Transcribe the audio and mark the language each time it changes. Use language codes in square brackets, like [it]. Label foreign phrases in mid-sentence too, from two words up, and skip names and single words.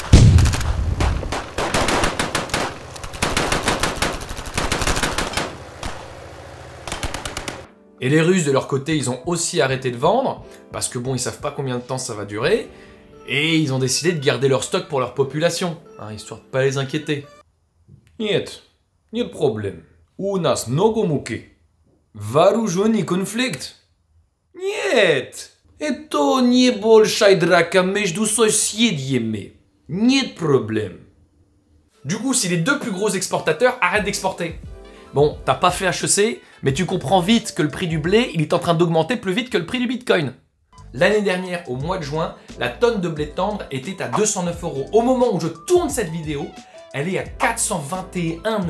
[fr] Et les Russes, de leur côté, ils ont aussi arrêté de vendre, parce que bon, ils savent pas combien de temps ça va durer, et ils ont décidé de garder leur stock pour leur population, hein, histoire de pas les inquiéter. [ru] Нет проблем. У нас много муки. Вооруженный конфликт. Нет. Это небольшая драка между соседями. Нет проблем. [fr] Du coup, si les deux plus gros exportateurs arrêtent d'exporter. Bon, t'as pas fait HEC, mais tu comprends vite que le prix du blé, il est en train d'augmenter plus vite que le prix du Bitcoin. L'année dernière, au mois de juin, la tonne de blé tendre était à 209 €. Au moment où je tourne cette vidéo, elle est à 421 €.